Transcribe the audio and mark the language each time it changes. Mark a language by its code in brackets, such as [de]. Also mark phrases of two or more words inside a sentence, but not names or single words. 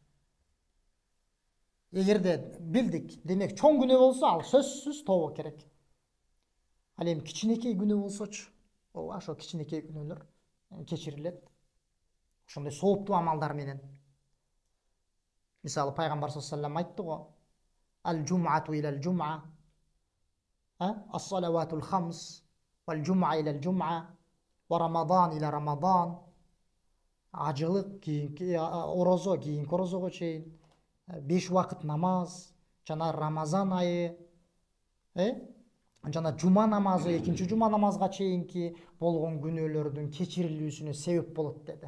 [ky] Эгерде билдик, демек чоң күнөө болсо, ал сөзсүз тобо керек. Ал эми кичинекей күнөө болсочу, ошо кичинекей күнөөлөр кечирилет. Ошондой сооптуу амалдар менен. Мисалы, пайгамбар [ar] صلى الله عليه وسلم [ky] айтты го: [ar] "الجمعة إلى الجمعة، الصلوات الخمس، والجمعة إلى الجمعة، ورمضان إلى رمضان." [ky] Ажылык кийинки орозо, кийинки орозого чейин, 5 убакыт намаз, жана Рамазан айы, жана жума намазы, экинчи жума намазга чейинки болгон күнөөлөрдүн кечирилүүсүнө себеп болот деди.